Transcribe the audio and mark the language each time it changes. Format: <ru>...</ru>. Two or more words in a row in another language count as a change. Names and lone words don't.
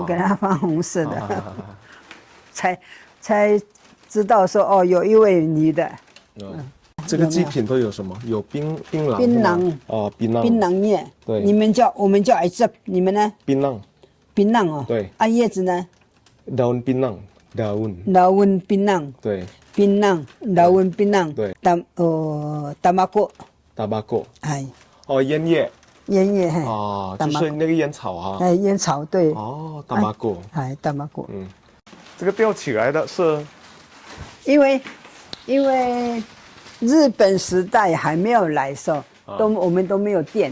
<zh>我给他放红色的，才知道说有一位女的。这个祭品都有什么？有槟榔。槟榔叶。对。我们叫这，你们呢？槟榔。槟榔哦。对。叶子呢</zh> <ms>？daun pinang。 daun pinang。</ms> <zh>对。槟榔</zh> <ms>daun pinang。</ms> <zh>对。tabako。烟叶。烟叶。就是那个烟草啊。烟草对。 tabako。 tabako。这个吊起来的是？因为日本时代还没有来的时候，我们都没有电。</zh>